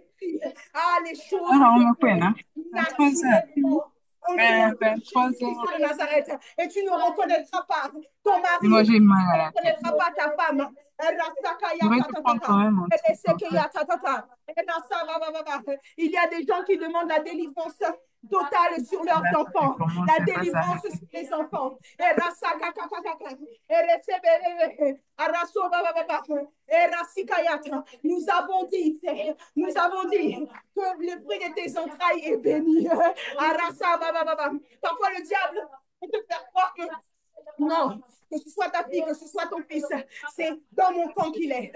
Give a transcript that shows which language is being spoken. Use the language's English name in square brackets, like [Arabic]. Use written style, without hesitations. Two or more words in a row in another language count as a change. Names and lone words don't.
[French] Ah, les choses naturellement. De Nazareth, et tu ne reconnaîtras pas ton mari, tu ne reconnaîtras pas ta femme. Il y a des gens qui demandent la délivrance totale sur leurs enfants, Comment la ça va délivrance s'arrêter? sur les enfants. Et rasa kakakaka, et recebebe, araso bababa, et rasikayata. Nous avons dit que le fruit de tes entrailles est béni. Arasa bababa. Parfois le diable peut te faire croire que non, que ce soit ta fille, que ce soit ton fils, c'est dans mon camp qu'il est.